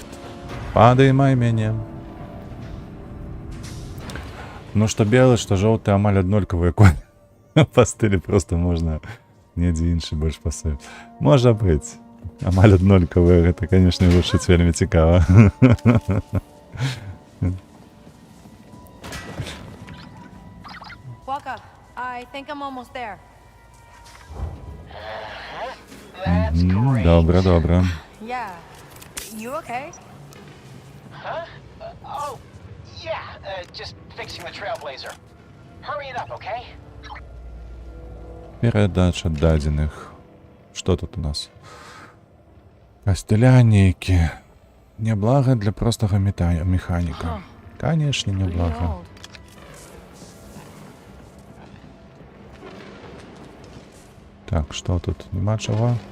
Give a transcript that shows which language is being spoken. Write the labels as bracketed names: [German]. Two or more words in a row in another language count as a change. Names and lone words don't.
[Belarusian] Падаймай мяне. Ну, што белы, што жоўты амаль аднолькавыя колеры. Па стылі просто можна недзе іншы больш пасуе. Можа быць. Амаль аднолькавыя, гэта, канешне, гучыць вельмі цікава. [English] Waka, I think I'm almost there. That's great. [Ukrainian] Добре, добре. [English] Yeah. You okay? Huh? Oh, yeah. Just fixing the Trailblazer. Hurry it up, okay? [Belarusian] Передача дадзеных. Што тут у нас? Кастыля нейкі. Няблага для простага механіка. Канешне, няблага. Так, што тут? Нема чаго?